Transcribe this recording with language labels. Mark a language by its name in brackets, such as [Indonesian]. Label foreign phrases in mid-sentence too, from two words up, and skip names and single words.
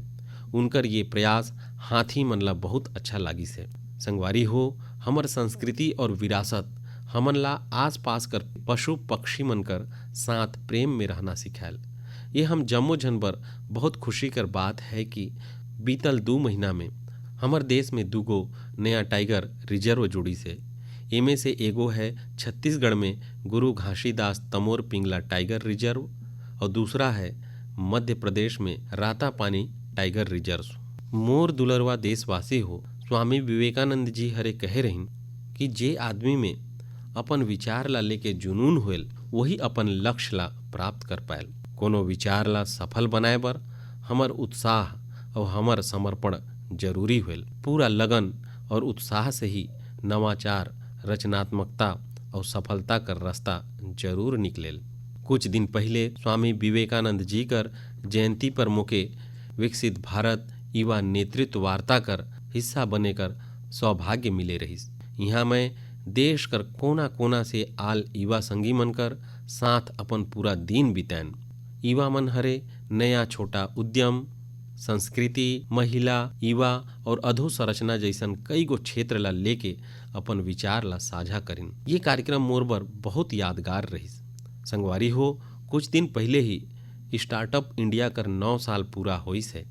[Surgujia] उनकर ये प्रयास हाथी मन ला बहुत अच्छा लागिस है। संगवारी हो, हमर संस्कृति और विरासत हमन ला आसपास कर पशु पक्षी मन कर साथ प्रेम में रहना सिखायल। ये हम जम्मू झन बर बहुत खुशी कर बात है कि बीतल 2 महीना में हमर देश में 2 नया टाइगर रिजर्व जुड़ी से। इनमें से एगो है छत्तीसगढ़ में गुरु घासीदास तमोर पिंगला टाइगर रिजर्व और दूसरा है मध्य प्रदेश में रातापानी टाइगर रिजर्व। मोर दुलरवा देशवासी हो, स्वामी विवेकानंद जी हरे कहे रहिन कि जे आदमी में अपन विचार ला लेके जुनून होल, वही अपन लक्ष्य ला प्राप्त कर पायल। कोनो विचार ला सफल बनाए बर हमर उत्साह और हमर समर्पण जरूरी होल। पूरा लगन और उत्साह से ही नवाचार, रचनात्मकता और सफलता कर रास्ता जरूर निकलेल। कुछ दिन पहले स्वामी विवेकानंद जी कर जयंती पर मोके विकसित भारत युवा नेतृत्व वार्ता कर हिस्सा बने कर सौभाग्य मिले रहिस। यहाँ मैं देश कर कोना कोना से आल युवा संगी मन कर साथ अपन पूरा दिन बितैन। युवा मन हरे नया छोटा उद्यम, संस्कृति, महिला, युवा और अधोसंरचना जैसन कई गो क्षेत्र ला लेके अपन विचार ला साझा करिन। ये कार्यक्रम मोर बर बहुत यादगार रहिस। संगवारी हो, कुछ दिन पहले ही स्टार्टअप इंडिया कर 9 साल पूरा होइस है।